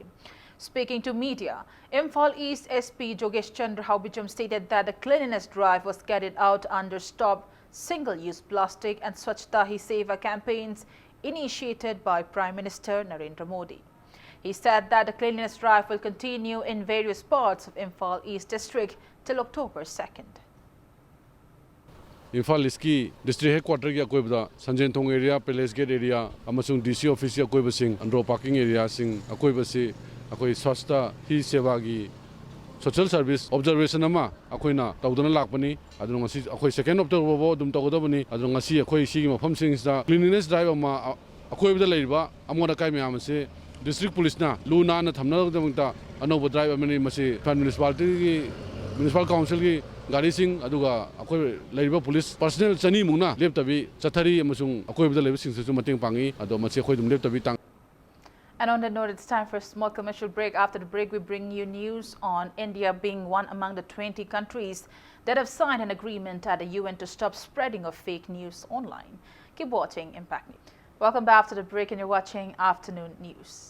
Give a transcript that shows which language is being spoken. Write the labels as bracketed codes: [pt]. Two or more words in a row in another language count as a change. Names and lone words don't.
[en] Speaking to media, Imphal East SP Jogesh Chandra Haubijam stated that the cleanliness drive was carried out under Stop Single-Use Plastic and Swachhta Hi Seva campaigns initiated by Prime Minister Narendra Modi. He said that the cleanliness drive will continue in various parts of Imphal East District till October 2nd. [mni] Imphal East ki [en] district headquarter [mni] ki akoibda Sanjen Thong area, Palace Gate area, amasung [en] DC office [mni] ki akoiba sing, Andro Parking area sing akoiba si akoi Swachhta Hi Seva gi [en] social service observation [mni] ama akoina tawdana lakpani adung ngasi akoi [en] second October [mni] bo dum tawdabani adung ngasi akoi sigi mafam sing sa [en] cleanliness drive [mni] ama akoibda leiba amoda kai myam se [en] District Police [mni] na Luna na thamna damta anoba drive amani masi municipality [en] municipal council [mni] ki gari sing aduga akoi leiba [en] police personnel [mni] chani mungna leptabi chathari amasung akoi bida leiba sing su mating pangi ado masi akoi dum leptabi tang. [en] And on that note, it's time for a small commercial break. After the break, we bring you news on India being one among the 20 countries that have signed an agreement at the UN to stop spreading of fake news online. Keep watching Impact News. Welcome back to the break, and you're watching Afternoon News.